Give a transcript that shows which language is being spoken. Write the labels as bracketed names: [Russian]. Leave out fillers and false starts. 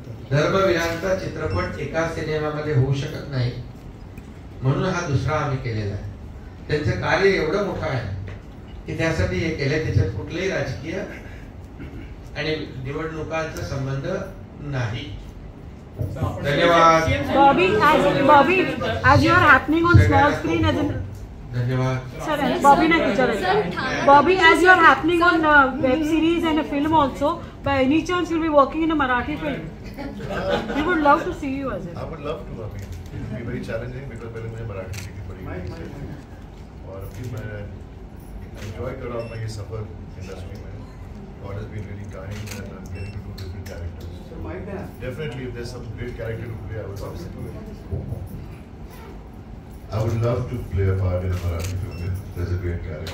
[Marathi] धर्मवीरांचा चित्रपट एका सिनेमामध्ये होऊ शकत नाही, म्हणून हा दुसरा आम्ही केलेला आहे. त्यांचं कार्य एवढं मोठं आहे की त्यासाठी हे केलंय. त्याच्यात कुठलेही राजकीय आणि निवडणुकांचा संबंध नाही. धन्यवाद. [English] Bobby, as you are happening on small screen as an [Marathi] धन्यवाद. Sir, Bobby na विचारायचं. [English] Bobby, as you are happening on web series and a film also, by any chance you'll be working in a Marathi film? We would love to see you as it. I would love to. I mean, it will be very challenging because [Hindi] पहले मुझे मराठी सीखनी पड़ेगी और फिर मैं enjoy कर रहा हूँ अपना ये सफर इंडस्ट्री में. [English] God has been really kind and I'm getting to do different characters. Definitely, if there's some great character to play, I would love to do it. I would love to play a part in a Marathi film if there's a great character.